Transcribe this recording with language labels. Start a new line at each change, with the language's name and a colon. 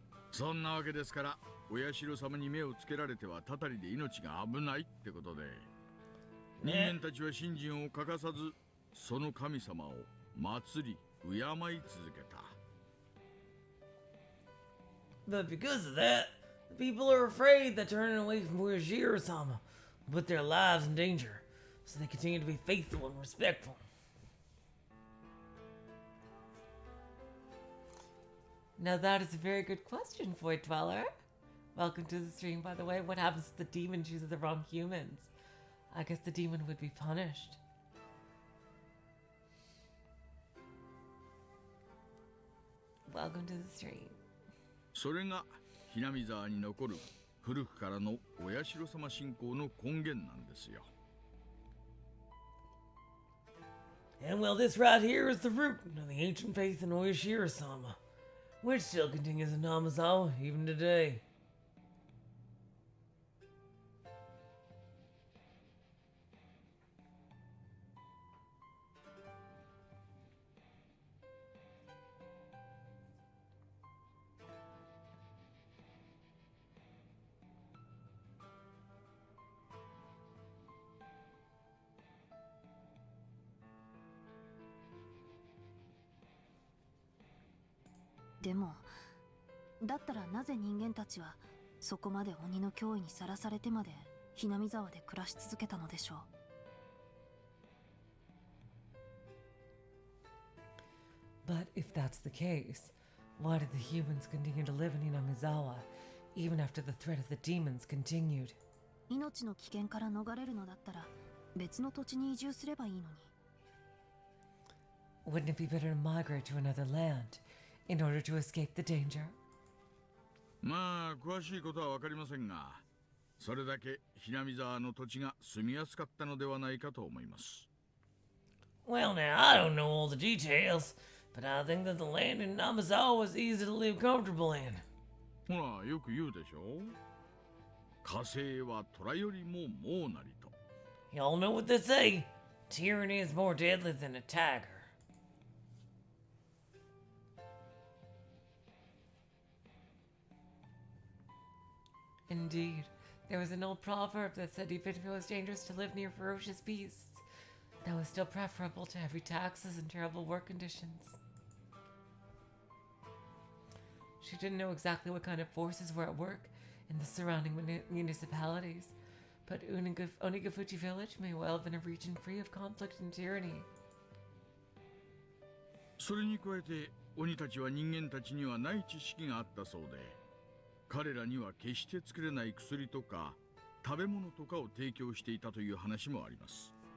Japanese: そんなわけですからお社様に目をつけられてはたたりで命が危ないってことで人間たちは信心を欠かさずその神様を祭り敬い続けた。
English: But because of that, the people are afraid that turning away from Oyashiro-sama will put their lives in danger, so they continue to be faithful and respectful. Now that is a very good question, Void Dweller. Welcome to the stream, by the way. What happens if the demon chooses the wrong humans? I guess the demon would be punished. Welcome to the stream.
Japanese: それがひなみ沢に残る古くからのお社様信仰の根源なんですよ。
English: And well, this right here is the root of the ancient faith in Oyashiro-sama, which still continues in Namazawa even today.
Japanese: 「でもだったらなぜ人間たちはそこまで鬼の脅威にさらされてまでひなみ沢で暮らし続けたのでしょう。
English: But if that's the case, why did the humans continue to live in Hinamizawa, even after the threat of the demons continued?
Japanese: 命の危険から逃れるのだったら別の土地に移住すればいいのに。
English: Wouldn't it be better to migrate to another land in order to escape the danger?
Japanese: まあ詳しいことは分かりませんが、それだけひなみ沢の土地が住みやすかったのではないかと思います。
English: Well, now, I don't know all the details, but I think that the land in Namazawa was easy to live comfortable in.
Japanese: ほらよく言うでしょ。火星は虎よりも猛なりと。
English: Y'all know what they say. Tyranny is more deadly than a tiger. Indeed. There was an old proverb that said even if it was dangerous to live near ferocious beasts, that was still preferable to heavy taxes and terrible work conditions. She didn't know exactly what kind of forces were at work in the surrounding municipalities, but Onigafuchi village may well have been a region free of conflict and tyranny.
Japanese: それに加えて鬼たちは人間たちにはない知識があったそうで、彼らには決して作れない薬とか食べ物とかを提供していたという話もあります。